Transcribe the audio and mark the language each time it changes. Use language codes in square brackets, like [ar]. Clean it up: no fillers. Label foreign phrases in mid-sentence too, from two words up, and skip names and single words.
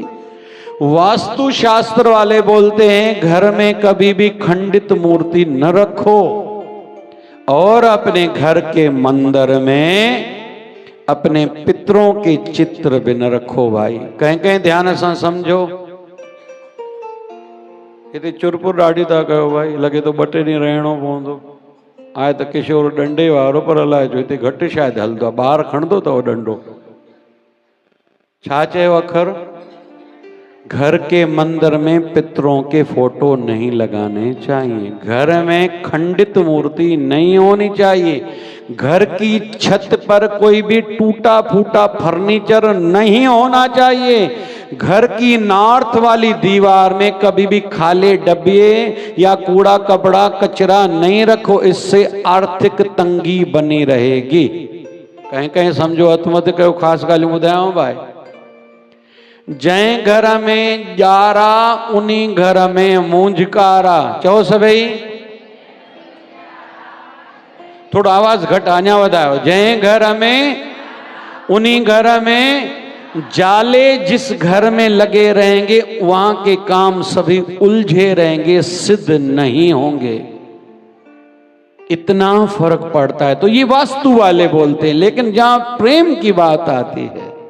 [hi] वास्तु शास्त्र वाले बोलते हैं घर में कभी भी खंडित मूर्ति न रखो और अपने घर के मंदिर में अपने पितरों के चित्र भी न रखो भाई। कहीं कहीं ध्यान से समझो। [sd] ये चुरपुर डाढ़ी था कहो भाई, लगे तो बटे नहीं रहणो पवंदो। आए तो किशोर डंडे वारो पर अलाए जो हिते घटि शायद हलंदो, ॿाहिरि खणंदो अथव डंडो। छा चयो अखर? [hi] घर के मंदिर में पितरों के फोटो नहीं लगाने चाहिए, घर में खंडित मूर्ति नहीं होनी चाहिए, घर की छत पर कोई भी टूटा फूटा फर्नीचर नहीं होना चाहिए, घर की नॉर्थ वाली दीवार में कभी भी खाली डब्बे या कूड़ा कपड़ा कचरा नहीं रखो, इससे आर्थिक तंगी बनी रहेगी। कहीं कहीं समझो [sd] हथ मत कयो, खास ॻाल्हियूं ॿुधायांव भाई। जंहिं घर में ॼारा उन्हीं घर में मूंझकारा। चओ सभई, थोड़ा आवाज घट अञा वधायो। जंहिं घर में उन्हीं घर में जाले [hi] जिस घर में लगे रहेंगे वहां के काम सभी उलझे रहेंगे, सिद्ध नहीं होंगे। इतना फर्क पड़ता है। तो ये वास्तु वाले बोलते हैं, लेकिन जहां प्रेम की बात आती है,